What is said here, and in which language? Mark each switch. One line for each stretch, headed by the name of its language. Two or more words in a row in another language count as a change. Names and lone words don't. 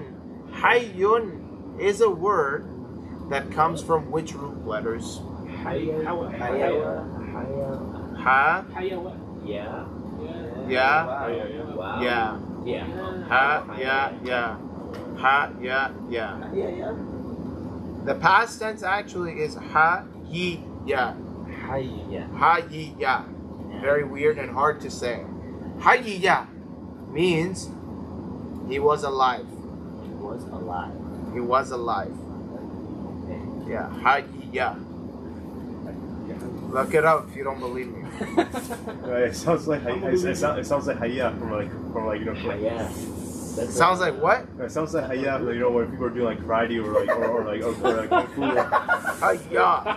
English: Hayyun is a word that comes from which root letters? Ha? Yeah. Yeah. Ha, yeah. Ha, yeah. The past tense actually is ha, yi, ya. Ha, yi, ya. Very weird and hard to say. Ha, yi, ya means he was alive. He was alive. Yeah, ha, yi, ya. Look it up if you don't believe me. It sounds like hayya from Yeah. It sounds like what? It sounds like hayya, when people are doing like karate or kung fu. Hayya.